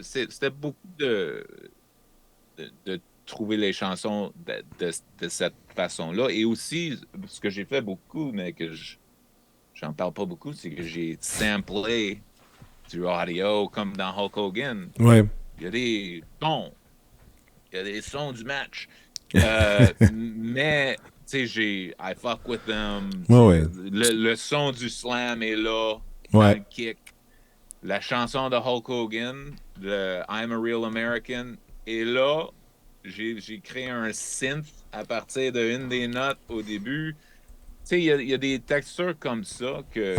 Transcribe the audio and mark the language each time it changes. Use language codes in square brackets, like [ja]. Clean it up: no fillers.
[fr] C'était beaucoup de trouver les chansons de cette façon-là. Et aussi, ce que j'ai fait beaucoup, mais que j'en parle pas beaucoup, c'est que j'ai samplé du audio comme dans Hulk Hogan. Ouais. Il y a des sons. Il y a des sons du match. Mais, tu sais, [en] I fuck with them. Ouais, ouais. [fr] Le son du slam est là, dans Ouais. le kick. La chanson de Hulk Hogan, de I'm a Real American, est là. J'ai créé un synth à partir d'une des notes au début. Tu sais, il y a des textures comme ça que